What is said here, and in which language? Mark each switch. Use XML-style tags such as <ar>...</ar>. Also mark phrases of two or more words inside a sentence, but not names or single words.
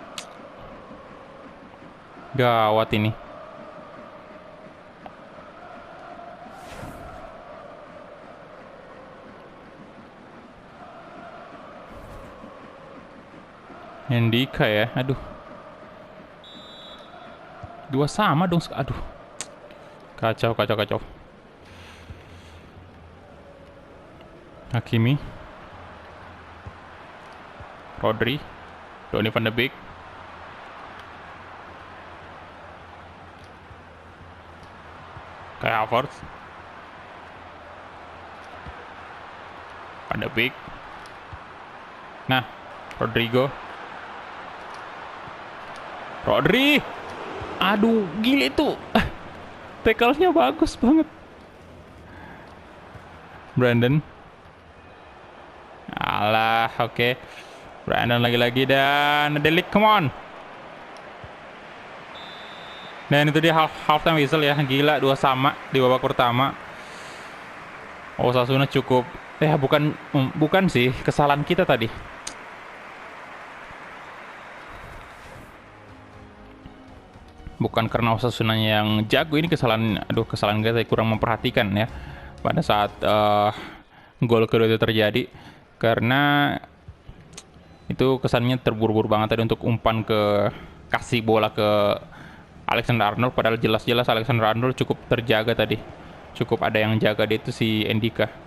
<id>Gawat ini. Hendika ya, aduh. Dua sama dong, aduh. Kacau. Hakimi, Rodri, Donny van de Beek, Kai Havertz, van de Beek. Nah, Rodri, aduh, gila itu. Tackle-nya bagus banget. Brandon. Alah, oke. Brandon lagi-lagi dan Delik,</id> <en>come on.</en> <id>Dan itu dia</id> <en>halftime whistle</en> <id>ya. Gila, 2 sama di babak pertama. Osasuna cukup bukan sih kesalahan kita tadi. Bukan karena Osasuna yang jago, ini kesalahan kita kurang memperhatikan ya pada saat gol kedua itu terjadi, karena itu kesannya terburu-buru banget tadi untuk umpan kasih bola ke Alexander Arnold, padahal jelas-jelas Alexander Arnold cukup terjaga tadi, cukup ada yang jaga dia itu si Endika.</id>